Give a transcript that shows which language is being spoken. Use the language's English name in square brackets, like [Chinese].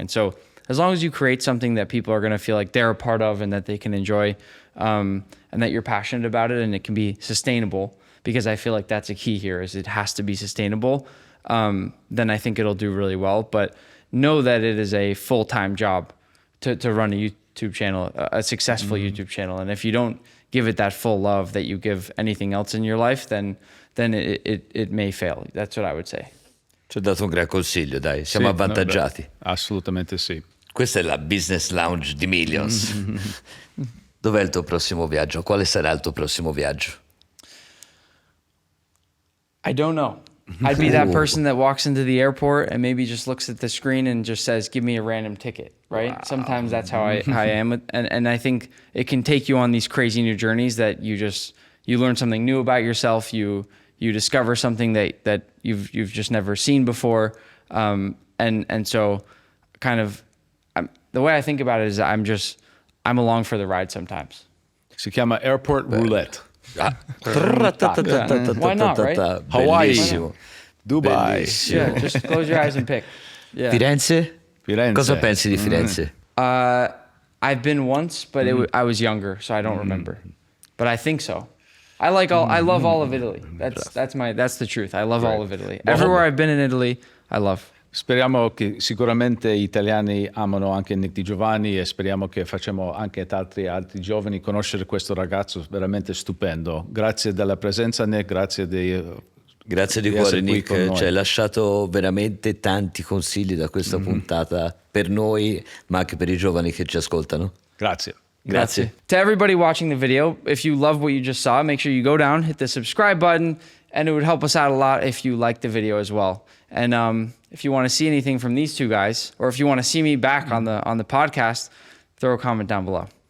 [English] And so as long as you create something that people are going to feel like they're a part of and that they can enjoy, and that you're passionate about it, and it can be sustainable, because I feel like that's a key here, is it has to be sustainable, then I think it'll do really well. But know that it is a full-time job to run a YouTube channel, a successful YouTube channel. And if you don't give it that full love that you give anything else in your life, then it may fail. That's what I would say. [Italian] Ci ho dato un gran consiglio, dai, siamo Sì, avvantaggiati. Assolutamente sì. Questa è la business lounge di Millions. Dov'è il tuo prossimo viaggio? Quale sarà il tuo prossimo viaggio? [English] I don't know. I'd be that person that walks into the airport and maybe just looks at the screen and just says, give me a random ticket, right? Wow. Sometimes that's how I am. And I think it can take you on these crazy new journeys that you learn something new about yourself. You discover something that you've just never seen before. And so kind of the way I think about it is I'm along for the ride sometimes. [Italian] Si chiama Airport Roulette. [English] Why not, right? Hawaii. [Italian] Bellissimo. Dubai. Bellissimo. [English] Yeah, just close your eyes and pick. Yeah. [Italian] Firenze? Firenze. Cosa pensi di Firenze? [English] I've been once, but I was younger, so I don't remember. But I think so. I love all of Italy. That's the truth. I love all of Italy. Everywhere I've been in Italy, I love. [Italian] Speriamo che sicuramente gli italiani amano anche Nick Di Giovanni, e speriamo che facciamo anche altri giovani conoscere questo ragazzo veramente stupendo. Grazie della presenza, Nick, grazie di cuore, Nick, ci hai lasciato veramente tanti consigli da questa puntata per noi, ma anche per i giovani che ci ascoltano. Grazie. Grazie. [English] To everybody watching the video, if you love what you just saw, make sure you go down, hit the subscribe button, and it would help us out a lot if you liked the video as well. And if you want to see anything from these two guys, or if you want to see me back on the podcast, throw a comment down below.